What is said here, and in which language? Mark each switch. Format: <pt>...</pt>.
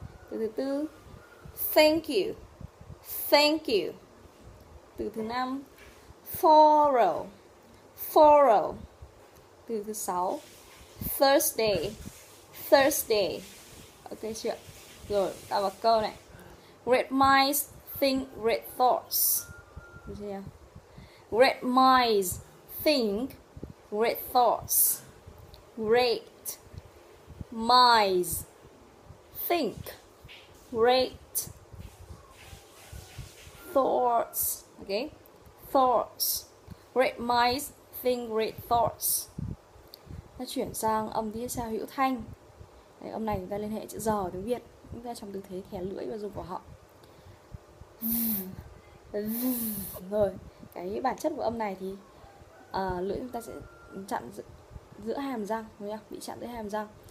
<vi>Từ thứ tư thank you, thank you. Từ thứ năm thorough, thorough. Từ thứ sáu Thursday, Thursday. Ok chưa? Rồi, ta vào câu này.</vi> <en>Great minds think great thoughts.</en> <vi>Được chưa?</vi> <en>Great minds think great thoughts. Great minds think great thoughts. Okay, thoughts. Great minds think great thoughts.</en> <vi>Ta chuyển sang âm tiếp theo hữu thanh. Đấy, âm này chúng ta liên hệ chữ giờ tiếng Việt. Chúng ta trong tư thế khè lưỡi và dùng cổ họng. Rồi, cái bản chất của âm này thì lưỡi chúng ta sẽ chặn giữa hàm răng, đúng không? Bị chặn giữa hàm răng.</vi>